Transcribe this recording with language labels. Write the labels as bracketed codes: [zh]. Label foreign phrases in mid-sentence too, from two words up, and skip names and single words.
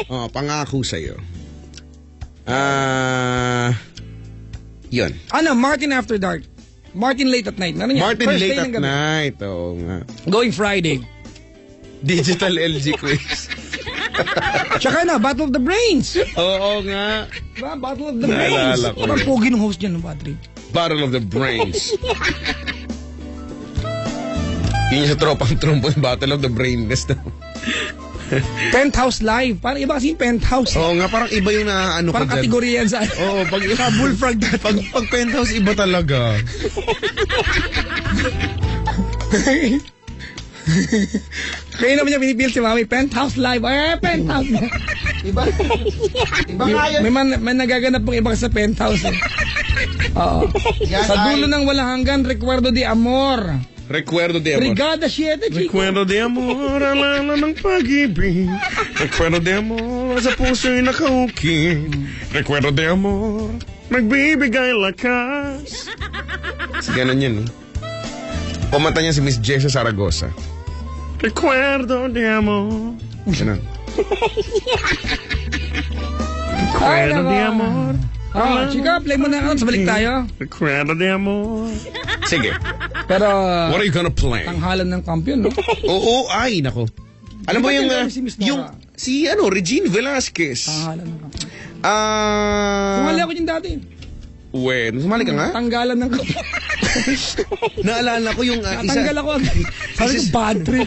[tl] Pangako sa'yo. Yun. Ano, Martin After Dark. Martin Late at Night. Meron yan. Martin First Late day at ng gabi. Night. Oo nga. [en] Going Friday. Digital LG quiz. [tl] Tsaka na, Battle of the Brains. Oo nga. Diba? Battle of the Brains. Naalala ko Parang yun. pogi ng host dyan, no, Patrick? Battle of the Brains. Yun yung sa tropang trompo yung Battle of the Brainless daw. Penthouse Live. Parang iba kasi yung Penthouse. Oo nga, parang iba yung naano ko Parang dyan. kategorya yan sa... Oo, pag, Sa Bullfrog dati. pag Penthouse, iba talaga. Kaya naman niya pinipil si Mami, Penthouse Live. Penthouse. Iba nga yun. May nagaganap pong iba sa Penthouse. Eh. Oo. Sa dulo ng walang hanggan, Recuerdo de Amor. Recuerdo de amor. Brigada 7, Chico. Recuerdo de amor, alala ng pag-ibig. Recuerdo de amor, sa puso'y nakaukit. Recuerdo de amor, nagbibigay lakas. Kasi ganun yun, no? Kumanta niya si Miss Jessa Zaragoza. Recuerdo de amor. Ganun. Recuerdo de amor. Chika, play mo na. Sabalik tayo. Recuerdo de amor. Sige. Pero, [en] What are you gonna play? [tl] tanghalan ng kampiyon, no? Oo, ay, nako. Alam mo Di ba yung, tinanong si Miss Nora? yung, si Regine Velasquez. Tanghalan ng kampiyon. Ah, Sumali ako dyan dati. sumali ka nga? Tanggalan ng kampiyon. Naalala ko yung Natanggal ako. Sabi ko, [en] bad trip.